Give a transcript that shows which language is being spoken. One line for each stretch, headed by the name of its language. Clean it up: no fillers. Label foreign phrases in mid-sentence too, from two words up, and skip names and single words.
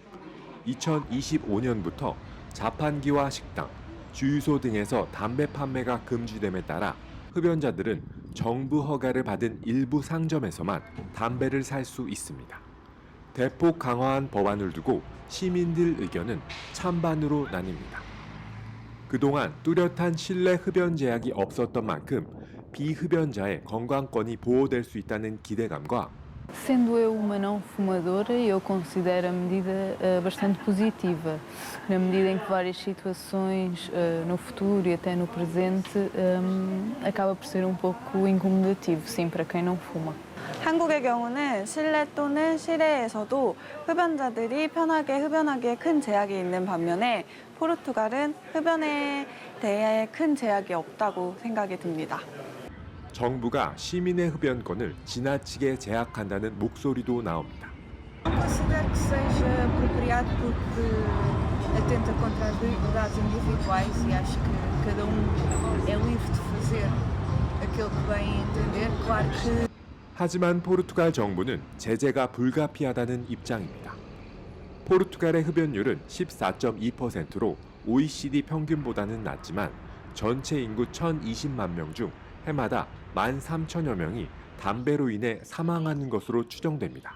Korean: 2025년부터 자판기와 식당, 주유소 등에서 담배 판매가 금지됨에 따라 흡연자들은 정부 허가를 받은 일부 상점에서만 담배를 살 수 있습니다. 대폭 강화한 법안을 두고 시민들 의견은 찬반으로 나뉩니다. 그동안 뚜렷한 실내 흡연 제약이 없었던 만큼 비흡연자의 건강권이 보호될 수 있다는 기대감과
Portuguese: Sendo eu uma não fumadora, eu considero a medida bastante positiva, na medida em que várias situações no futuro e até no presente acaba por ser um pouco incomodativo, sim, para quem não fuma.
Korean: 한국의 경우는 실내 또는 실외에서도 흡연자들이 편하게 흡연하기에 큰 제약이 있는 반면에 포르투갈은 흡연에 대해 큰 제약이 없다고 생각이 듭니다. 정부가 시민의 흡연권을 지나치게 제약한다는 목소리도 나옵니다.
Portuguese: Considero que seja apropriado porque atenta contra as liberdades individuais e acho que cada é livre de fazer aquilo que bem entender. Claro que
Korean: 하지만 포르투갈 정부는 제재가 불가피하다는 입장입니다. 포르투갈의 흡연율은 14.2%로 OECD 평균보다는 낮지만 전체 인구 1,020만 명 중 해마다 13,000여 명이 담배로 인해 사망하는 것으로 추정됩니다.